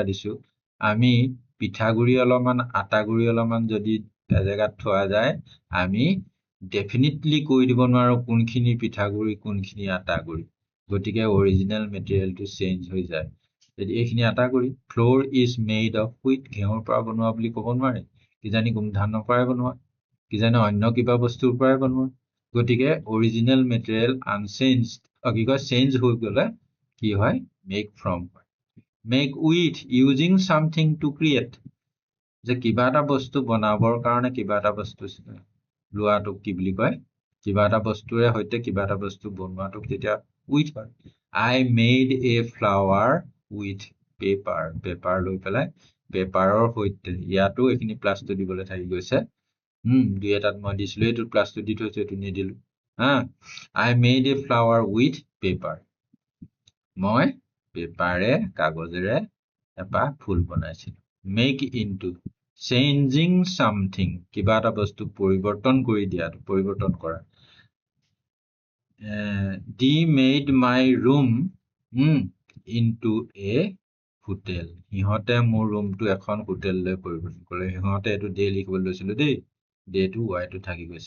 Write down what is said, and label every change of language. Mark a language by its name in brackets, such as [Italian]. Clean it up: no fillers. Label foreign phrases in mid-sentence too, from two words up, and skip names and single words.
[Assamese] দিছো আমি পিঠাগুৰি অলপমান আটাগুৰি অলপমান যদি এজেগাত থোৱা যায় আমি ডেফিনেটলি কৈ দিব নোৱাৰো কোনখিনি পিঠাগুৰি কোনখিনি আটাগুৰি গতিকে [English] original materialটো [Assamese] চেঞ্জ হৈ যায় যদি এইখিনি আটাগুৰি [English] flour is made of wheat [Assamese] ঘেঁহুৰ পৰা বনোৱা বুলি ক'ব নোৱাৰে কিজানি গোমধানৰ পৰাই বনোৱা কিজানি অন্য কিবা বস্তুৰ পৰাই বনোৱা গতিকে [English] original material unchanged [Assamese] কি কয় চেঞ্জ হৈ গ'লে কি হয় [English] make from [Assamese] হয় [English] make with using something to create [Assamese] যে কিবা এটা বস্তু বনাবৰ কাৰণে কিবা এটা বস্তু লোৱাটোক কি বুলি কয় কিবা এটা বস্তুৰে সৈতে কিবা এটা বস্তু বনোৱাটোক তেতিয়া উইথ হয় [English] I made a flower with paper [Assamese] পেপাৰ লৈ পেলাই পেপাৰৰ সৈতে ইয়াতো এইখিনি প্লাছটো দিবলৈ থাকি গৈছে দুই এটাত মই দিছিলো এইটো প্লাছটো দি থৈছো এইটো নিদিলো হা [English] I made a flower with paper [Assamese] মই পেপাৰে কাগজেৰে এটা ফুল বনাইছিলো [English] make into changing something [Assamese] কিবা এটা বস্তু পৰিৱৰ্তন কৰি দিয়াটো পৰিৱৰ্তন কৰা [English] they made my room into a hotel [Assamese] সিহঁতে মোৰ ৰুমটো এখন হোটেললৈ পৰিৱৰ্তন কৰিলে সিহঁতে এইটো ডে লিখিবলৈ লৈছিলো দেই ডেটো ৱাইটো থাকি গৈছে